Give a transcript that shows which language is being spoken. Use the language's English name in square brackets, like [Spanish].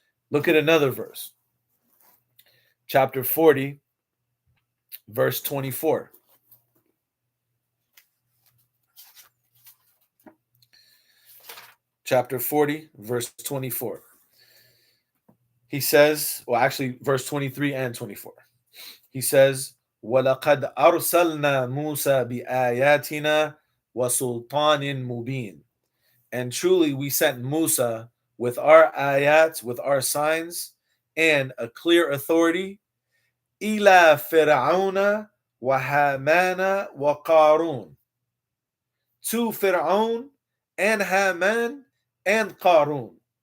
[English] Look at another verse. Chapter 40, verse 24. Chapter 40, verse 24. He says, well, actually, verse 23 and 24. He says, [Arabic] وَلَقَدْ أَرْسَلْنَا مُوسَى بِآيَاتِنَا وَسُلْطَانٍ مُبِينٍ. [English] And truly we sent Musa with our ayats, with our signs, and a clear authority, [Arabic] إِلَى فِرْعَوْنَ وَهَامَانَ وَقَارُونَ. [English] To Fir'awn and Haaman and Qaaroon.